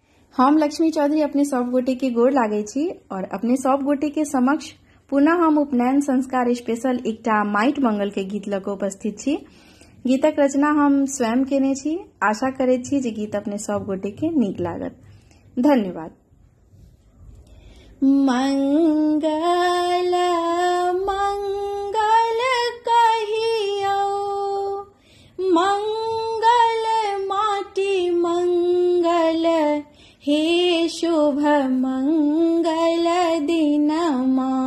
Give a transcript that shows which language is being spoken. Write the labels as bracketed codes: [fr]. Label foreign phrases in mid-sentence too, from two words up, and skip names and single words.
[mai] हम लक्ष्मी चौधरी अपने सब गोटे के गोर लागे छी और अपने सब गोटे के समक्ष पुनः हम उपनयन संस्कार स्पेशल एकटा माइट मंगल के गीत लऽ कऽ उपस्थित छी। गीतक रचना हम स्वयं केने छी। आशा करैत छी जे गीत अपने सब गोटे के नीक लागत। धन्यवाद। मंगल मंगल कहियो, मंगल माटी मंगल, हे शुभ मंगल दिनमा।